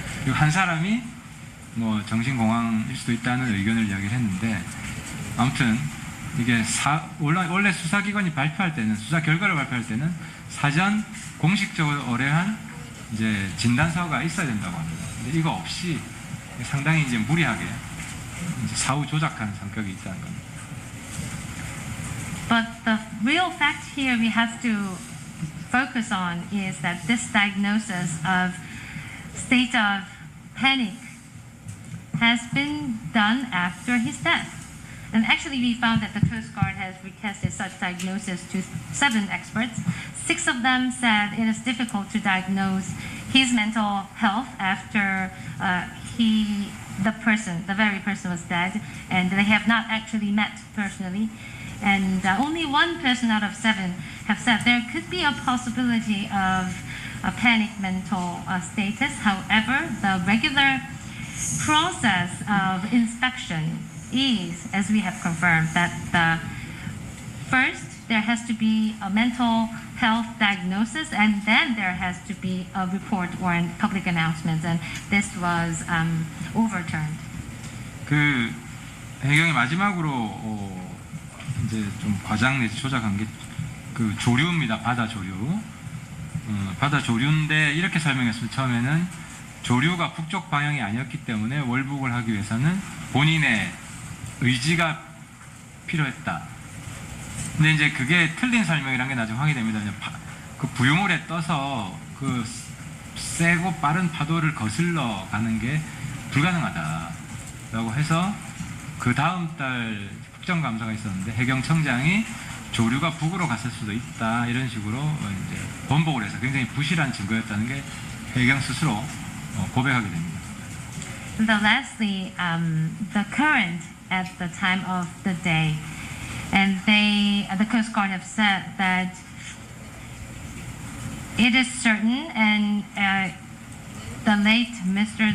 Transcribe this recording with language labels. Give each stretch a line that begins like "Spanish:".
Korean: 그리고 한 사람이 뭐 정신공황일 수도 있다는 의견을 이야기를 했는데, 아무튼 이게 원래 수사기관이 발표할 때는, 수사 결과를 발표할 때는 사전 공식적으로 의뢰한 이제 진단서가 있어야 된다고 합니다. 근데 이거 없이 상당히 이제 무리하게 이제 사후 조작하는 성격이 있다는 겁니다.
English: But the real fact here we have to focus on is that this diagnosis of state of panic has been done after his death. And actually we found that the Coast Guard has requested such diagnosis to 7 experts. 6 of them said it is difficult to diagnose his mental health after the very person was dead, and they have not actually met personally. And only 1 person out of 7 have said there could be a possibility of a panic mental status. However, the regular process of inspection is, as we have confirmed, that first there has to be a mental health diagnosis, and then there has to be a report or a public announcement, and this was overturned.
Korean: 그 해경이 마지막으로 이제 좀 과장 내지 조작한 게 그 조류입니다. 바다 조류. 바다 조류인데 이렇게 설명했습니다. 처음에는 조류가 북쪽 방향이 아니었기 때문에 월북을 하기 위해서는 본인의 의지가 필요했다. 근데 이제 그게 틀린 설명이란 게 나중에 확인됩니다. 그 부유물에 떠서 그 세고 빠른 파도를 거슬러 가는 게 불가능하다라고 해서 그 다음 달 국정감사가 있었는데 해경청장이 조류가 북으로 갔을 수도 있다 이런 식으로 이제 번복을 해서 굉장히 부실한 증거였다는 게 해경 스스로 고백하게 됩니다.
English: And lastly, the current at the time of the day, and the Coast Guard have said that it is certain, and the late Mr.